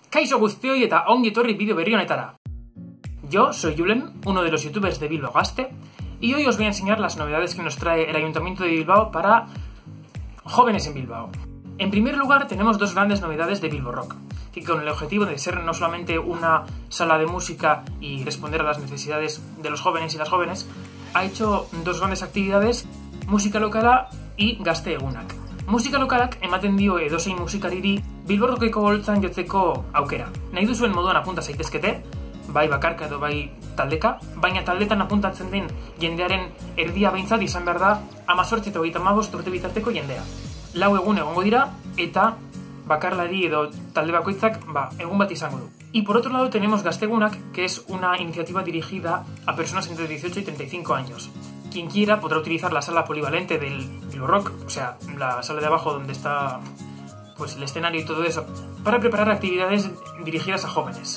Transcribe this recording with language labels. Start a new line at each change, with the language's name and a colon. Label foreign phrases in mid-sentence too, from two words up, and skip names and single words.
Basque: Kaixo guztioi eta ongi etorri vídeo berri honetara.
Spanish: Yo soy Julen, uno de los youtubers de Bilbao Gazte, y hoy os voy a enseñar las novedades que nos trae el Ayuntamiento de Bilbao para jóvenes en Bilbao. En primer lugar, tenemos dos grandes novedades de Bilbo Rock, que con el objetivo de ser no solamente una sala de música y responder a las necesidades de los jóvenes y las jóvenes, ha hecho dos grandes actividades, musika lokala y gazte egunak.
Basque: Musika lokalak ematen dio edozein musikariri Bilbo Rockeko boltzan jotzeko aukera. Nahi duzuen moduan apunta zaitezkete, bai bakarka edo bai taldeka, baina taldetan apuntatzen den jendearen erdia behintzat izan behar da 18 eta 35 urte bitarteko jendea. 4 egun egongo dira eta bakarlari edo talde bakoitzak egun bat izango du.
Spanish: Y por otro lado tenemos Gaztegunak, que es una iniciativa dirigida a personas entre 18 y 35 años. Quien quiera podrá utilizar la sala polivalente del Bilbo Rock, o sea, la sala de abajo donde está pues el escenario y todo eso, para preparar actividades dirigidas a jóvenes.